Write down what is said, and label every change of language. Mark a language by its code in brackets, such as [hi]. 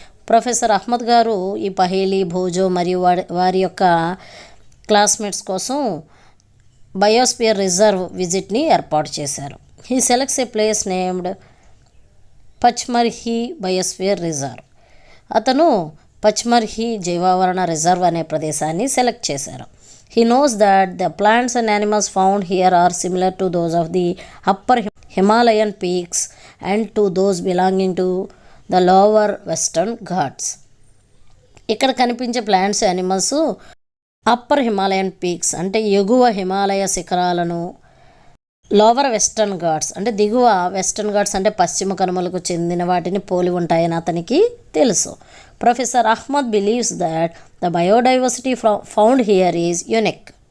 [te] Professor Ahmed గారు ఈ పహేలి, భోజో మరియు వారి యొక్క క్లాస్మేట్స్ కోసం బయోస్పియర్ రిజర్వ్ విజిట్ని ఏర్పాటు చేశారు. [en] He selects a place named Pachmarhi biosphere reserve. [te] అతను పచ్మర్హి జీవావరణ రిజర్వ్ అనే ప్రదేశాన్ని సెలెక్ట్ చేశారు. [en] He knows that the plants and animals found here are similar to those of the upper Himalayan peaks and to those belonging to the lower western Ghats. [te] ఇక్కడ కనిపించే plants, animals upper Himalayan peaks అంటే ఎగువ హిమాలయ శిఖరాలను, lower western Ghats అంటే దిగువ western Ghats అంటే పశ్చిమ కనుమలకు చెందిన వాటిని పోలి ఉంటాయని అతనికి తెలుసు. [en] Professor Ahmed believes that the biodiversity found here is unique.